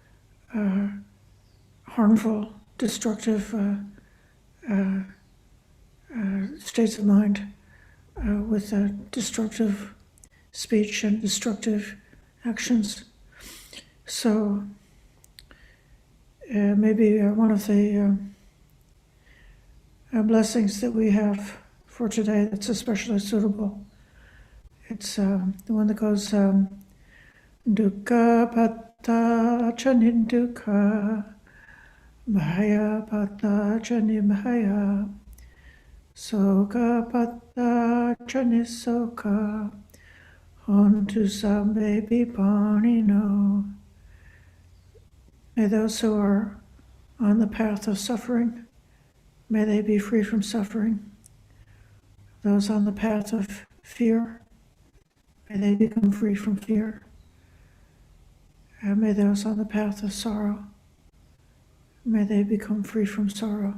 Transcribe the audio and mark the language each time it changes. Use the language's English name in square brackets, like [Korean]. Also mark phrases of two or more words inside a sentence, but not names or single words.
[English] harmful, destructive states of mind, with destructive speech and destructive actions. So maybe one of the blessings that we have for today that's especially suitable, it's the one that goes [Pali] dukkha patta chanin dukkha bhaya patta chanim bhaya soka patta chanis soka hontu sambe vipanino. [English] May those who are on the path of suffering, may they be free from suffering. Those on the path of fear, may they become free from fear. And may those on the path of sorrow, may they become free from sorrow.